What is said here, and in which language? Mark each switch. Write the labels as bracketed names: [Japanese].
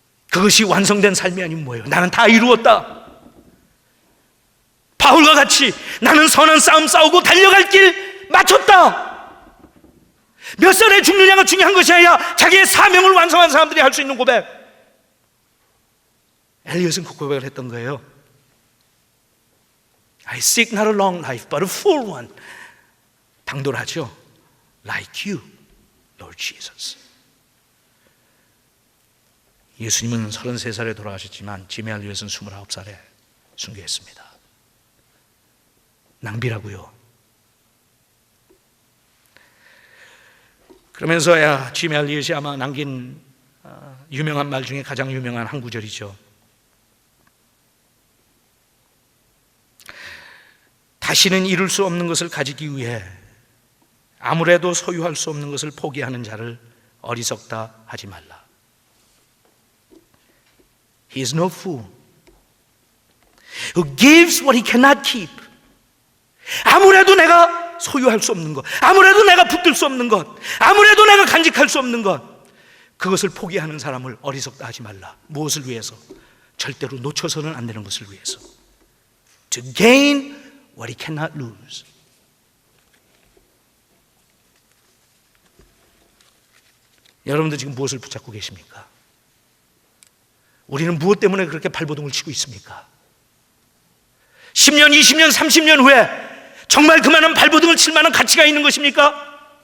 [Korean] 그것이 완성된 삶이 아니면 뭐예요? 나는 다 이루었다. 바울과 같이 나는 선한 싸움 싸우고 달려갈 길 마쳤다. 몇 살에 죽느냐가 중요한 것이 아니라 자기의 사명을 완성한 사람들이 할 수 있는 고백. 엘리엇은 그 고백을 했던 거예요. [English] I seek not a long life but a full one. [Korean] 당돌하죠. [English] Like you, Lord Jesus. [Korean] 예수님은 33살에 돌아가셨지만 지미 엘리엇은 29살에 순교했습니다. 낭비라고요. 그러면서야 지미 엘리엇이 아마 남긴 유명한 말 중에 가장 유명한 한 구절이죠. 다시는 이룰 수 없는 것을 가지기 위해 아무래도 소유할 수 없는 것을 포기하는 자를 어리석다 하지 말라. [English] He is no fool who gives what he cannot keep. [Korean] 아무래도 내가 소유할 수 없는 것, 아무래도 내가 붙들 수 없는 것, 아무래도 내가 간직할 수 없는 것, 그것을 포기하는 사람을 어리석다 하지 말라. 무엇을 위해서? 절대로 놓쳐서는 안 되는 것을 위해서. [English] To gain what he cannot lose. [Korean] 여러분들 지금 무엇을 붙잡고 계십니까? 우리는 무엇 때문에 그렇게 발버둥을 치고 있습니까? 10년, 20년, 30년 후에 정말 그만한 발버둥을 칠 만한 가치가 있는 것입니까?